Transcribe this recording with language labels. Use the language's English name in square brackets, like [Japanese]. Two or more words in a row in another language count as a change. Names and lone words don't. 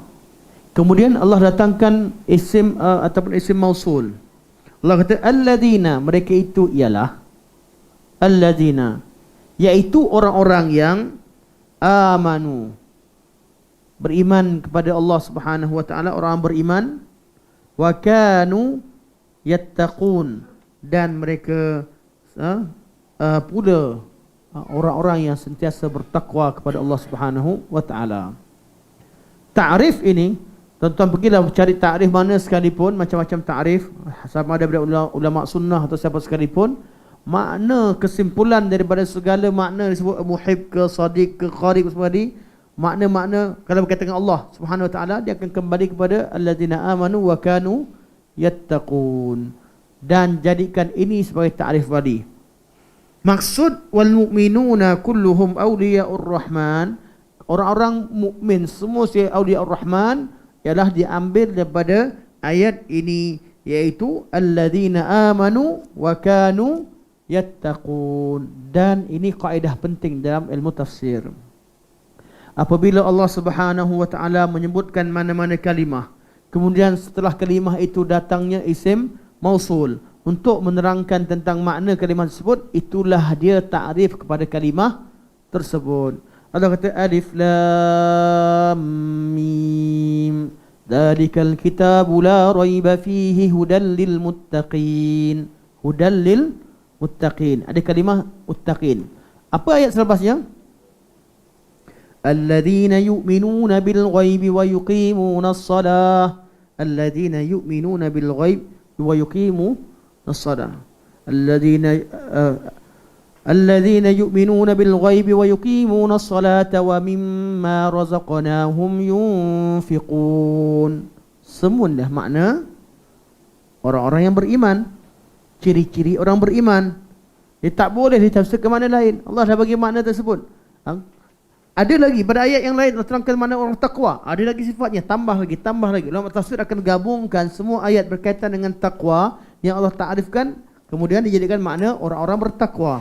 [Malay] Kemudian Allah datangkan isim ataupun isim mausul. Allah kata alladzina, mereka itu ialah alladzina, iaitu orang-orang yang amanu, beriman kepada Allah [Arabic] سبحانه وتعالى, [Malay] orang beriman, [Arabic] وكانوا يتقون, [Malay] dan mereka pula orang-orang yang sentiasa bertakwa kepada Allah [Arabic] سبحانه وتعالى. [Malay] Ta'rif ini, tuan-tuan pergilah cari ta'rif mana sekalipun, macam-macam ta'rif, sama ada daripada ulama sunnah atau siapa sekalipun, makna kesimpulan daripada segala makna disebut muhib ke, sadiq ke, qarib semua tadi, makna-makna kalau berkaitan dengan Allah [Arabic] سبحانه وتعالى, [Malay] dia akan kembali kepada [Arabic] الذين آمنوا وكانوا يتقون. [Malay] dan jadikan ini sebagai ta'rif wali. Maksud [Arabic] والمؤمنون كلهم أولياء الرحمن, [Malay] orang-orang mukmin semua si [Arabic] أولياء الرحمن, [Malay] ialah diambil daripada ayat ini, iaitu [Arabic] الذين آمنوا وكانوا يتقون. [Malay] Dan ini kaedah penting dalam ilmu tafsir. Apabila Allah [Arabic] سبحانه وتعالى [Malay] menyebutkan mana-mana kalimah, kemudian setelah kalimah itu datangnya isim mausul untuk menerangkan tentang makna kalimah tersebut, itulah dia ta'rif kepada kalimah tersebut. [Arabic] Allah kata الم ذلك الكتاب لا ريب فيه هدى للمتقين. هدى للمتقين. [Malay] Ada kalimah muttaqin. Apa ayat selepasnya? [Arabic] الذين يؤمنون بالغيب ويقيمون الصلاة. الذين يؤمنون بالغيب ويقيمون الصلاة. الذين يؤمنون بالغيب ويقيمون الصلاة ومما رزقناهم ينفقون. [Malay] Semua dah makna orang-orang yang beriman. Ciri-ciri orang beriman. Dia tak boleh ditafsir ke mana lain. Allah dah bagi makna tersebut. Ada lagi pada ayat yang lain Allah terangkan mana orang takwa. Ada lagi sifatnya, tambah lagi. Ulama tafsir akan gabungkan semua ayat berkaitan dengan takwa yang Allah ta'rifkan, kemudian dijadikan makna orang-orang bertakwa.